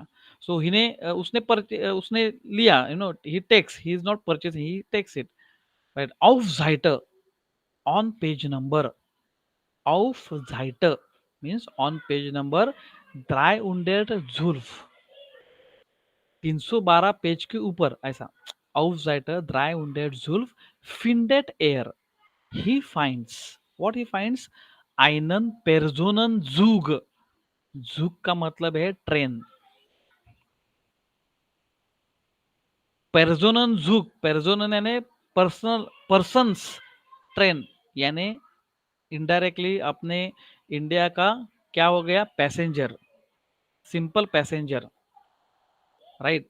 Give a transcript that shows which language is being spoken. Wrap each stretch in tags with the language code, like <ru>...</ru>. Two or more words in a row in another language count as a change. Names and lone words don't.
<en>सो</en> <hi>उसने लिया,</hi> <en>he takes, he is not purchasing, he takes it, right?</en> <de>auf Seite,</de> <en>on page number,</en> <de>auf Seite</de> <en>means on page number 312, 312</en> <hi>पेज के ऊपर, ऐसा.</hi> <de>Auf Seite 312 findet er,</de> <en>he finds, what he finds,</en> <de>einen Personenzug.</de> <hi>Zug का मतलब है ट्रेन. Personenzug, Personen यानी</hi> <en>persons train,</en> <hi>यानी इनडायरेक्टली अपने इंडिया का क्या हो गया, पैसेंजर,</hi> <en>simple passenger,</en> <hi>राइट?</hi>